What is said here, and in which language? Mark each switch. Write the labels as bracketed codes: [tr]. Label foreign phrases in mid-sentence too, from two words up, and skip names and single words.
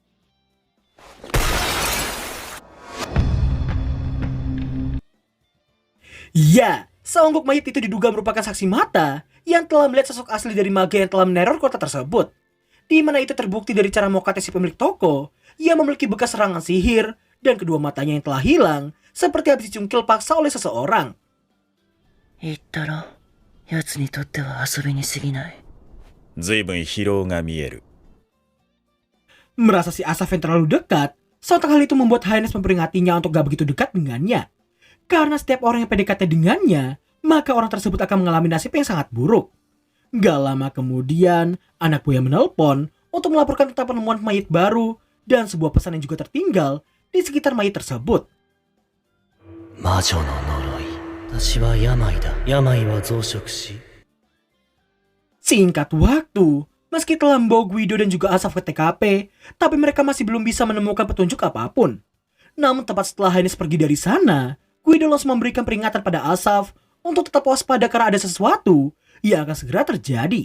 [id] Ya, seonggok mayat itu diduga merupakan saksi mata yang telah melihat sosok asli dari mage yang telah meneror kota tersebut. Di mana itu terbukti dari cara mokate si pemilik toko yang memiliki bekas serangan sihir dan kedua matanya yang telah hilang seperti habis dicungkil paksa oleh seseorang. [ja] 言ったろ。奴にとっては遊びに過ぎない。ずいぶん疲労が見える。 [id] Merasa si Asaf yang terlalu dekat, sontak hal itu membuat Highness memperingatinya untuk gak begitu dekat dengannya. Karena setiap orang yang PDKT dengannya, maka orang tersebut akan mengalami nasib yang sangat buruk. Gak lama kemudian, anak buaya menelpon untuk melaporkan tentang penemuan mayat baru dan sebuah pesan yang juga tertinggal di sekitar mayat tersebut. [ja] 魔女の呪い。私は病だ。病は増殖し。 [id] Singkat waktu, meski telah membawa Guido dan juga Asaf ke TKP, tapi mereka masih belum bisa menemukan petunjuk apapun. Namun tepat setelah Highness pergi dari sana, Guido langsung memberikan peringatan pada Asaf untuk tetap waspada karena ada sesuatu yang akan segera terjadi.